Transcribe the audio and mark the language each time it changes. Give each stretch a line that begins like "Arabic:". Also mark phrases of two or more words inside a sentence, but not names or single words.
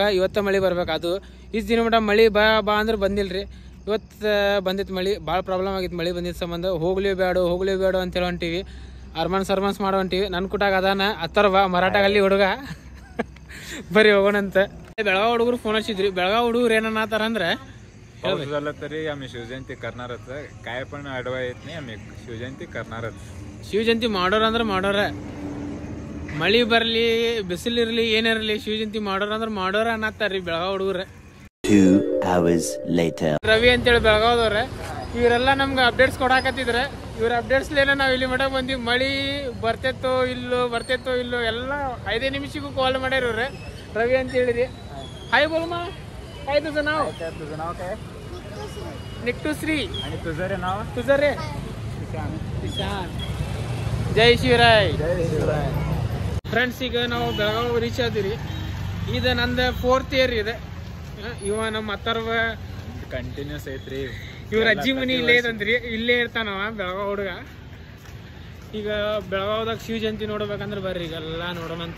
Kannada: ಇವತ್ತು ಮಳೆ ಬರ್ಬೇಕು. ಅದು ಇಷ್ಟು ದಿನ ಮಟ ಮಳೆ ಬಾ ಅಂದ್ರೆ ಬಂದಿಲ್ರಿ. ಇವತ್ತು ಬಂದಿತ್ತು ಮಳೆ. ಭಾಳ ಪ್ರಾಬ್ಲಮ್ ಆಗಿತ್ತು ಮಳೆ ಬಂದಿದ್ದ ಸಂಬಂಧ. ಹೋಗ್ಲಿ ಬೇಡ ಅಂತೇಳಿ ಹೊಂಟೀವಿ. ಅರ್ಮನ್ಸ್ ಮಾಡೋ ಹೊಂಟೀವಿ. ನನ್ನ ಕುಟಾಗ ಅದಾನ ಅಥರ್ವ ಮರಾಠಗಲ್ಲಿ ಹುಡುಗ. ಬರೀ ಹೋಗೋಣಂತ. ಬೆಳಗಾವ್ ಹುಡುಗರು ಫೋನ್ ಹಚ್ಚಿದ್ರಿ. ಬೆಳಗಾವ್ ಹುಡುಗರು ಏನನ್ನತ್ತಾರ ಅಂದ್ರೆ
Marathi: तरी आम्ही शिवजयंती करणारच. काय पण अडवा येत नाही, आम्ही शिवजयंती करणारच.
Kannada: ಶಿವಜಯಂತಿ ಮಾಡೋರಂದ್ರೆ ಮಾಡೋರ. ಮಳಿ ಬರಲಿ ಬಿಸಿಲಿರಲಿ ಏನಿರಲಿ ಶಿವಜಯಂತಿ ಮಾಡೋರ ಅನ್ನತ್ತಾರ್ರಿ ಬೆಳಗಾವ್ ಹುಡುಗರ.
English: 2 hours later
Kannada: ರವಿ ಅಂತೇಳಿ ಬೆಳಗಾವ್ದವ್ರೆ. ಇವರೆಲ್ಲ ನಮ್ಗೆ ಅಪ್ಡೇಟ್ಸ್ ಕೊಡಾಕತ್ತಿದ್ರೆ. ಇವ್ರ ಅಪ್ಡೇಟ್ಸ್ಲೇನ ನಾವು ಇಲ್ಲಿ ಮಠ ಬಂದಿವಿ. ಮಳಿ ಬರ್ತೈತೋ ಇಲ್ಲೋ ಎಲ್ಲ 5 ನಿಮಿಷಕ್ಕೂ ಕಾಲ್ ಮಾಡ್ಯಾರ ಇವ್ರೆ. ರವಿ ಅಂತ ಹೇಳಿರಿ.
Marathi: हाय बोल मा. काय तुझं नाव? काय? निकटू श्री. आणि तुझं रे नाव? तुझं रे? ईशान.
Kannada: ಜೈ ಶಿವರಾಯ್. ಫ್ರೆಂಡ್ಸ್, ಈಗ ನಾವು ಬೆಳಗಾವ್ ರೀಚ್ ಆದಿರಿ. ಇದು ನಂದು 4th ಇಯರ್ ಇದೆ. ಇವ ನಮ್ಮ ಅಥರ್ವ ಕಂಟಿನ್ಯೂಸ್ ಐತ್ರಿ. ಇವ್ರ ಅಜ್ಜಿ ಮನಿ ಇಲ್ಲೇ ಇದಂದ್ರಿ. ಇಲ್ಲೇ ಇರ್ತಾನವ ಬೆಳಗಾವ್ ಹುಡುಗ. ಈಗ ಬೆಳಗಾವ್ದಾಗ ಶಿವ ಜಯಂತಿ ನೋಡ್ಬೇಕಂದ್ರೆ ಬರ್ರಿ, ಈಗೆಲ್ಲ ನೋಡೋಣಂತ.